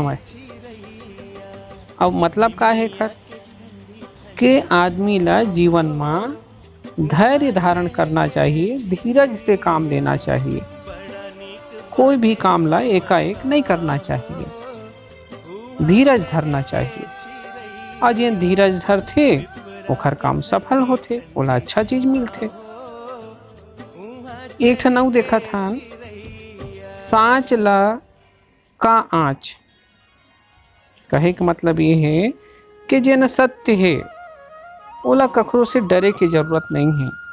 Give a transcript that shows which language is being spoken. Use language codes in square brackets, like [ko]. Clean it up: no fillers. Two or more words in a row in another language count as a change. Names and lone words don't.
[hne] अब मतलब का है कर के आदमी ला जीवन में धैर्य धारण करना चाहिए, धीरज से काम लेना चाहिए। कोई भी काम ला एकाएक नहीं करना चाहिए, धीरज धरना चाहिए। और जे धीरज धरथे ओखर काम सफल होथे, ओला अच्छा चीज मिलथे। एक ठन अउ देखा था, सांच ला का आँच। कहे के मतलब ये है कि जेन सत्य है ओला कखरो से डरे की जरूरत नहीं है।